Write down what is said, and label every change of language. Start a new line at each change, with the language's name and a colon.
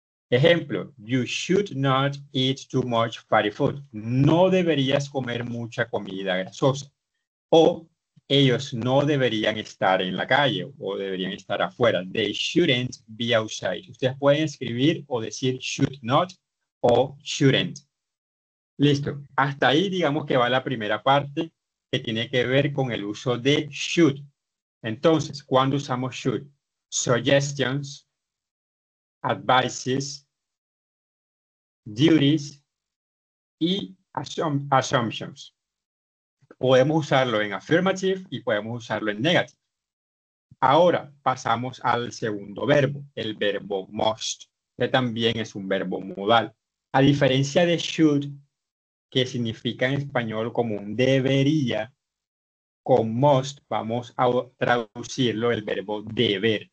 English: Ejemplo, you should not eat too much fatty food.
Spanish: No deberías comer mucha comida grasosa. O ellos no deberían estar en la calle o deberían estar afuera.
English: They shouldn't be outside.
Spanish: Ustedes pueden escribir o decir should not o shouldn't. Listo. Hasta ahí digamos que va la primera parte que tiene que ver con el uso de should. Entonces, ¿cuándo usamos should?
English: Suggestions, advices, duties y assumptions.
Spanish: Podemos usarlo en affirmative y podemos usarlo en negative. Ahora pasamos al segundo verbo, el verbo must, que también es un verbo modal. A diferencia de should, que significa en español como un debería, con must vamos a traducirlo el verbo deber.